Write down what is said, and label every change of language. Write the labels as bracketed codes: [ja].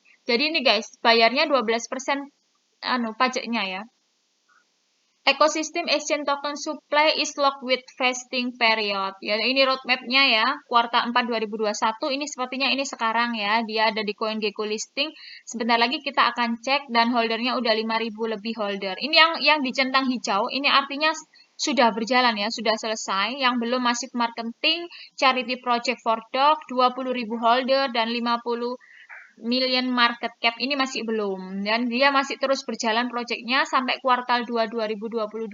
[id] Jadi ini guys, bayarnya 12% pajaknya ya. [en] Ekosistem exchange token supply is locked with vesting period. [id] Ya, ini roadmap-nya ya, kuartal 4 2021. Ini sepertinya ini sekarang ya, dia ada di CoinGecko listing. Sebentar lagi kita akan cek dan holdernya udah 5.000 lebih holder. Ini yang dicentang hijau, ini artinya sudah berjalan ya, sudah selesai. Yang belum masif marketing, charity project for dog, 20.000 holder dan 50 million market cap ini masih belum, dan dia masih terus berjalan proyeknya sampai kuartal 2 2022.